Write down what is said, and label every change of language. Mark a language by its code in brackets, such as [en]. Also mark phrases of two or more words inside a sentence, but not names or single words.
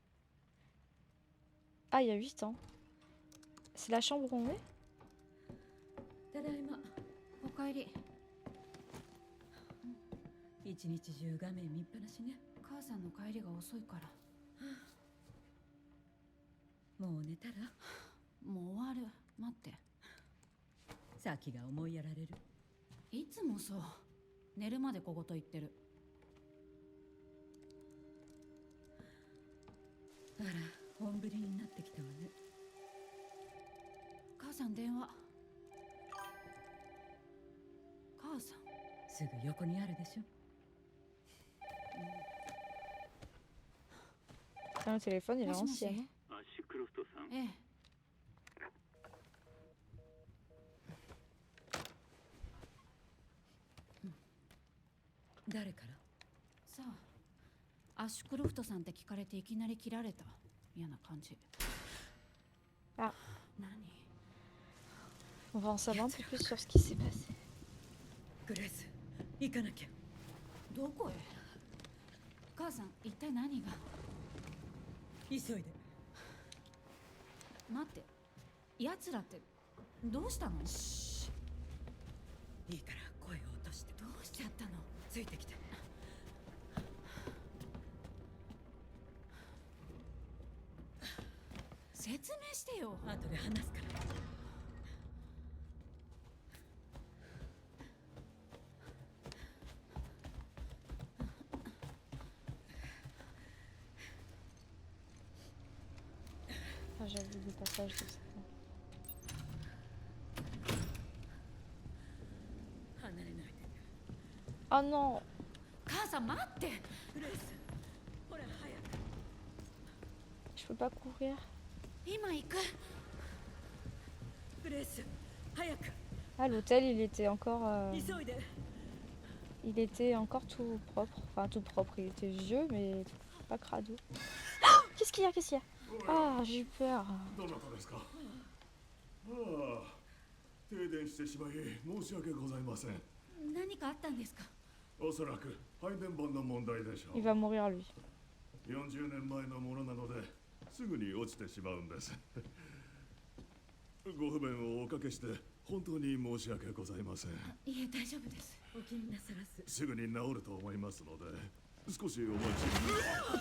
[fr] Ah, il y a 8 ans. C'est la chambre où on est? [ja] ただいま。おかえり。一日中画面見っぱなしね。母さんの帰りが遅いから。もう寝たら？もう終わる。待って。先が思いやられる。いつもそう。寝るまで小言言ってる。あら、本降りになってきたわね。母さん電話。母さん。すぐ横にあるでしょ。 [fr] Le téléphone, il est [ja] もしもし。 [fr] ancien. hein. [ja] アッシュクロフトさん、ええ。誰から？さあ、アッシュクロフトさんって聞かれていきなり切られた。嫌な感じ。あ。何？ [fr] On va en savoir un peu plus sur ce qui s'est passé. [ja] グレース、行かなきゃ。どこへ？母さん、一体何が？急いで。待って、奴らってどうしたの？いいから声を落として。どうしちゃったの？ついてきて。説明してよ。後で話すから。 [fr] Ah, j'avais des passages de ça. [ja] 離れないで。 [fr] Oh non! [ja] 母さん待って。グレース、ほら早く。 [fr] Je peux pas courir. [ja] 今行く。グレース、早く。 [fr] Ah, l'hôtel, il était encore... [ja] 急いで。 [fr] Il était encore tout propre. Enfin, tout propre. Il était vieux, mais pas crado. Oh, qu'est-ce qu'il y a? Qu'est-ce qu'il y a? Ah, j'ai eu peur. [ja] どなたですか？ああ、停電してしまい申し訳ございません。何かあったんですか？おそらく配電盤の問題でしょう。 [fr] Il va mourir, lui. [ja] 40 年前のものなのですぐに落ちてしまうんです。ご不便をおかけして本当に申し訳ございません。いえ、大丈夫です。お気になさらず。すぐに治ると思いますので少しお待ち。